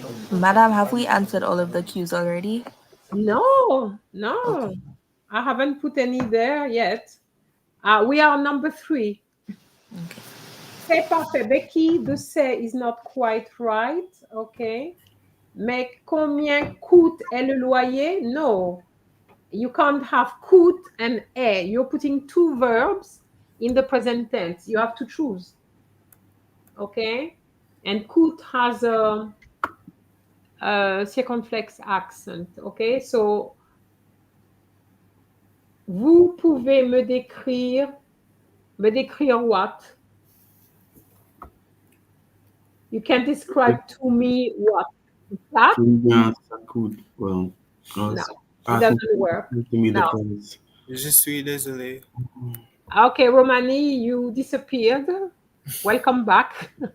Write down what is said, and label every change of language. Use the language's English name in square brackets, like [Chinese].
[English] Madam, have we answered all of the cues already? No. Okay. I haven't put any there yet. We are number 3. Okay. [French] C'est parfait. [English] Becky, the say is not quite right. Okay. [French] Mais combien coûte le loyer? [English] No. You can't have coûte and est. You're putting 2 verbs in the present tense. You have to choose. Okay. And coûte has a circumflex accent. Okay. [French] So, vous pouvez me décrire [English] what? You can describe to me what? That? Yes, I could. Well, I No, was it asking doesn't work. to me the No. price. [French] Je suis désolé. [English] Okay, Romani, you disappeared. Welcome back.